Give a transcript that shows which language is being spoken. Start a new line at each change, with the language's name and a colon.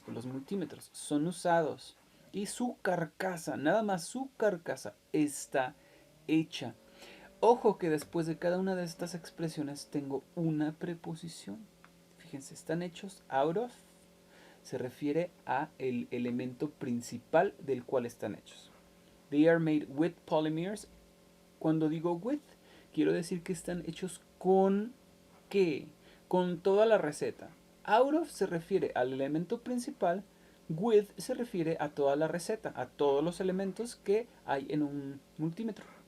Spanish: Pues los multímetros son usados. Y su carcasa, nada más su carcasa está hecha. Ojo que después de cada una de estas expresiones tengo una preposición. Fíjense, están hechos out of, se refiere a el elemento principal del cual están hechos.
English: They are made with polymers.
Spanish: Cuando digo with, quiero decir que están hechos con ¿qué? Con toda la receta. Out of se refiere al elemento principal. With se refiere a toda la receta, a todos los elementos que hay en un multímetro.